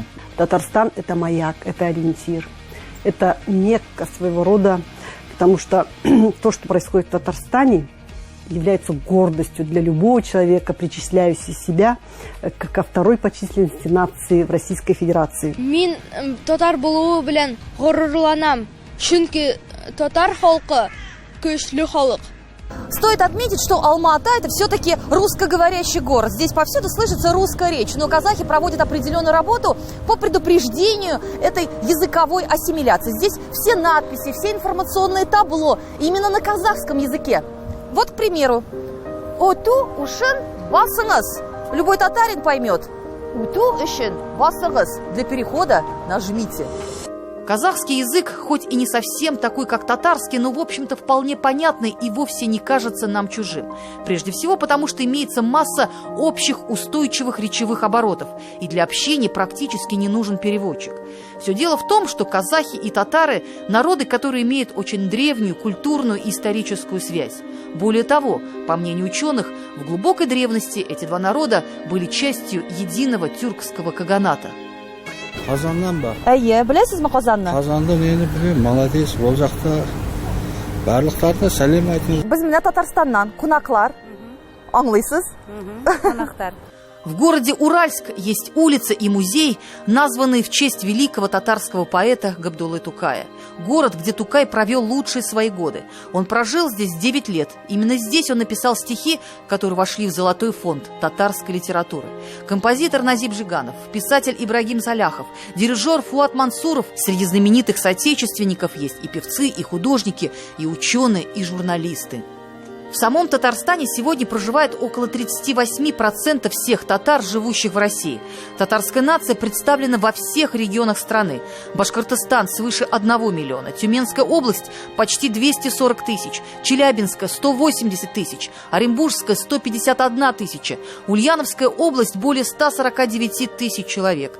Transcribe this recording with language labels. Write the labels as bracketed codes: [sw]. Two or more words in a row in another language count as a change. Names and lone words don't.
[ru] Татарстан – это маяк, это ориентир, это Мекка своего рода, потому что то, что происходит в Татарстане, является гордостью для любого человека, причисляющего себя ко второй по численности нации в Российской Федерации. [tt] Мин татар булуы белән горурланам. Чөнки татар халкы [ru] Стоит отметить, что Алма-Ата – это все-таки русскоговорящий город. Здесь повсюду слышится русская речь, но казахи проводят определенную работу по предупреждению этой языковой ассимиляции. Здесь все надписи, все информационные табло именно на казахском языке. Вот, к примеру, [kk] «Оту ушен басыңыз». [ru] Любой татарин поймет. [kk] «Уту ушен басыңыз». [ru] Для перехода нажмите. Казахский язык, хоть и не совсем такой, как татарский, но, в общем-то, вполне понятный и вовсе не кажется нам чужим. Прежде всего, потому что имеется масса общих устойчивых речевых оборотов, и для общения практически не нужен переводчик. Все дело в том, что казахи и татары – народы, которые имеют очень древнюю культурную и историческую связь. Более того, по мнению ученых, в глубокой древности эти два народа были частью единого тюркского каганата. [kk] Қазаннан ба? Әйе, білесіз ме Қазанны? Қазанды мені білемін, молодец, ол жақта барлықтарына сәлем айтыңыз. Біз міне Татарстаннан, қонақлар. Аңлайсыз? Қонақтар. [ru] В городе Уральск есть улица и музей, названные в честь великого татарского поэта Габдуллы Тукая. Город, где Тукай провел лучшие свои годы. Он прожил здесь 9 лет. Именно здесь он написал стихи, которые вошли в золотой фонд татарской литературы. Композитор Назиб Жиганов, писатель Ибрагим Саляхов, дирижер Фуат Мансуров. Среди знаменитых соотечественников есть и певцы, и художники, и ученые, и журналисты. В самом Татарстане сегодня проживает около 38% всех татар, живущих в России. Татарская нация представлена во всех регионах страны. Башкортостан свыше 1 миллиона, Тюменская область почти 240 тысяч, Челябинская 180 тысяч, Оренбургская 151 тысяча, Ульяновская область более 149 тысяч человек.